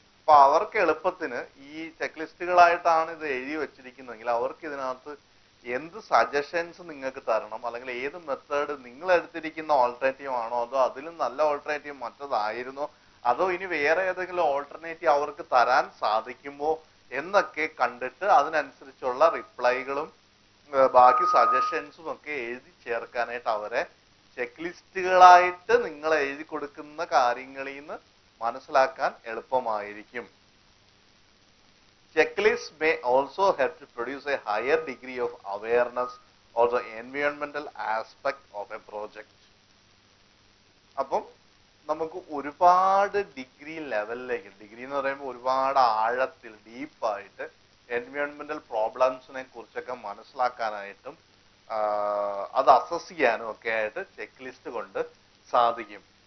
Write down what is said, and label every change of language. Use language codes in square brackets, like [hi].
[ml] അപ്പൊ അവർക്ക് എളുപ്പത്തിന് ഈ ചെക്ക് ലിസ്റ്റുകളായിട്ടാണ് ഇത് എഴുതി വെച്ചിരിക്കുന്നതെങ്കിൽ അവർക്ക് ഇതിനകത്ത് എന്ത് സജഷൻസ് നിങ്ങൾക്ക് തരണം, അല്ലെങ്കിൽ ഏത് മെത്തേഡ് നിങ്ങൾ എടുത്തിരിക്കുന്ന ഓൾട്ടർനേറ്റീവ് ആണോ, അതോ അതിലും നല്ല ഓൾട്ടർനേറ്റീവ് മറ്റതായിരുന്നോ, അതോ ഇനി വേറെ ഏതെങ്കിലും ഓൾട്ടർനേറ്റീവ് അവർക്ക് തരാൻ സാധിക്കുമോ എന്നൊക്കെ കണ്ടിട്ട് അതിനനുസരിച്ചുള്ള റിപ്ലൈകളും ബാക്കി സജഷൻസും ഒക്കെ എഴുതി ചേർക്കാനായിട്ട് അവരെ ചെക്ക് ലിസ്റ്റുകളായിട്ട് നിങ്ങൾ എഴുതി കൊടുക്കുന്ന കാര്യങ്ങളിൽ നിന്ന് മനസ്സിലാക്കാൻ എളുപ്പമായിരിക്കും. [en] Checklists may also help to produce a higher degree of awareness of the environmental aspect of a project. [ml] അപ്പം നമുക്ക് ഒരുപാട് ഡിഗ്രി ലെവലിലേക്ക്, ഡിഗ്രി എന്ന് പറയുമ്പോൾ ഒരുപാട് ആഴത്തിൽ ഡീപ്പായിട്ട് എൻവയോൺമെന്റൽ പ്രോബ്ലംസിനെ കുറിച്ചൊക്കെ മനസ്സിലാക്കാനായിട്ടും അത് അസസ് ചെയ്യാനും ഒക്കെ ആയിട്ട് ചെക്ക് ലിസ്റ്റ് കൊണ്ട് സാധിക്കും.